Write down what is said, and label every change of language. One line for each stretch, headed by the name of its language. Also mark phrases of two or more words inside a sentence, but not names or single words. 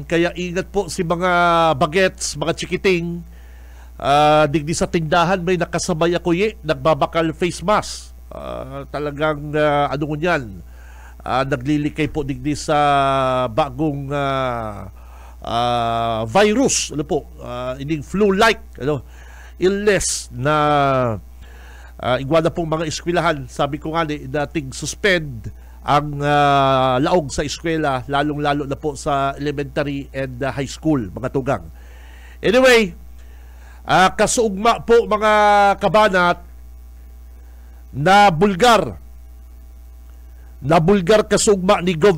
Filipino: Kaya ingat po si mga bagets, mga chikiting.
Bikol: Digdi sa tindahan may nakasabay ako nagbabakal face mask. Talagang ano ko yan, naglilikay po digdi sa bagong virus, ano po, ining
English: flu-like illness
Bikol: na igwala pong mga eskwelahan. Sabi ko nga dating suspend ang laog sa eskwela, lalong-lalo na po sa
English: elementary and high school,
Bikol: mga tugang. Anyway, kasuugma po mga kabanat na bulgar kasuugma ni Gov.